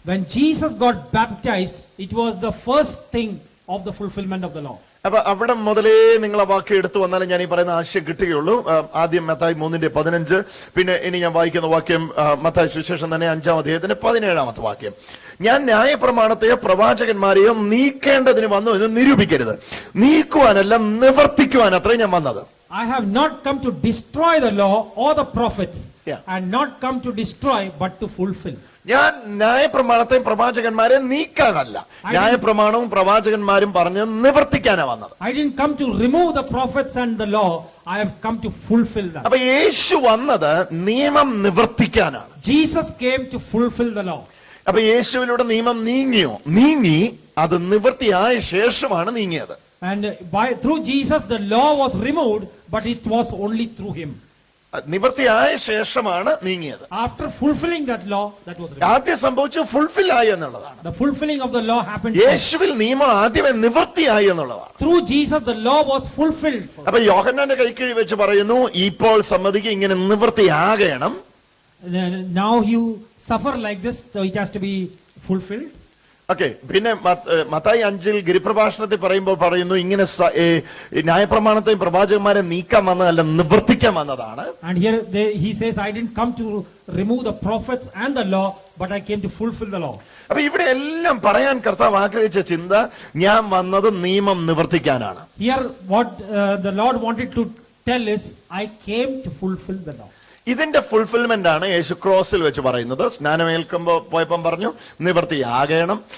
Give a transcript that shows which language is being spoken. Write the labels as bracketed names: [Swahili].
[English] When Jesus got baptized, it was the first thing of the fulfillment of the law. [Malayalam] അപ്പൊ അവിടെ മുതലേ നിങ്ങൾ ആ വാക്യം എടുത്തു വന്നാലും ഞാൻ ഈ പറയുന്ന ആശയം കിട്ടുകയുള്ളൂ. ആദ്യം മത്തായി 3:15, പിന്നെ ഇനി ഞാൻ വായിക്കുന്ന വാക്യം മത്തായി സുവിശേഷം തന്നെ 5-ാം അധ്യായത്തിന്റെ 17-ാമത്തെ വാക്യം. ഞാൻ ന്യായപ്രമാണത്തെയോ പ്രവാചകന്മാരെയോ നീക്കേണ്ടതിന് വന്നു എന്ന് നിരൂപിക്കരുത്, നീക്കുവാനല്ല നിവർത്തിക്കുവാൻ അത്രേ ഞാൻ വന്നത്. [English] I have not come to destroy the law or the prophets, and not come to destroy but to fulfill. [Malayalam] ഞാൻ ന്യായപ്രമാണത്തെയും പ്രവാചകന്മാരെ നീക്കാനല്ല, ന്യായപ്രമാണവും പ്രവാചകന്മാരും പറഞ്ഞ് നിവർത്തിക്കാനാ വന്നത്. [English] I didn't come to remove the prophets and the law, I have come to fulfill that. [Malayalam] അപ്പൊ യേശു വന്നത് നിയമം നിവർത്തിക്കാനാണ്. [English] Jesus came to fulfill the law. [Malayalam] അപ്പൊ യേശുവിലൂടെ നിയമം നീങ്ങി അത് നിവൃത്തിയായ ശേഷമാണ് നീങ്ങിയത്. [English] And through Jesus the law was removed, but it was only through him. [Malayalam] നിവൃത്തിയായ ശേഷമാണ് നീങ്ങിയത്. [English] After fulfilling that law, that was removed. [Malayalam] ആദ്യം സംഭവിച്ചു ഫുൾഫിൽ ആയി എന്നുള്ളതാണ്. [English] The fulfilling of the law happened. [Malayalam] യേശുവിൽ നിയമം ആദ്യമേ നിവൃത്തിയായി എന്നുള്ളതാണ്. [English] Through Jesus the law was fulfilled. [Malayalam] അപ്പൊ യോഹന്നാന്റെ കൈക്കീഴിൽ വെച്ച് പറയുന്നു, ഇപ്പോൾ സമ്മതിക്ക് ഇങ്ങനെ നിവൃത്തിയാകണം. [English] Now you suffer like this, so it has to be fulfilled. [Malayalam] Okay, പിന്നെ മത്തായി 5-ൽ ഗിരിപ്രഭാഷണത്തിൽ പറയുമ്പോൾ പറയുന്നു, ഇങ്ങനെ ന്യായപ്രമാണത്തെയും പ്രവാചകന്മാരെ നീക്കാൻ വന്നതല്ല, നിവർത്തിക്കാൻ വന്നതാണ്. [English] And here he says, I didn't come to remove the prophets and the law, but I came to fulfill the law. [Malayalam] അപ്പൊ ഇവിടെ എല്ലാം പറയാൻ കർത്താവ് ആഗ്രഹിച്ച ചിന്ത, ഞാൻ വന്നത് നിയമം നിവർത്തിക്കാനാണ്. [English] Here what the Lord wanted to tell is, I came to fulfill the law. [Malayalam] ഇതിന്റെ ഫുൾഫിൽമെന്റ് ആണ് യേശു ക്രോസിൽ വെച്ച് പറയുന്നത്. സ്നാനമേൽക്കുമ്പോ പോയപ്പം പറഞ്ഞു നിവർത്തിയാകണം.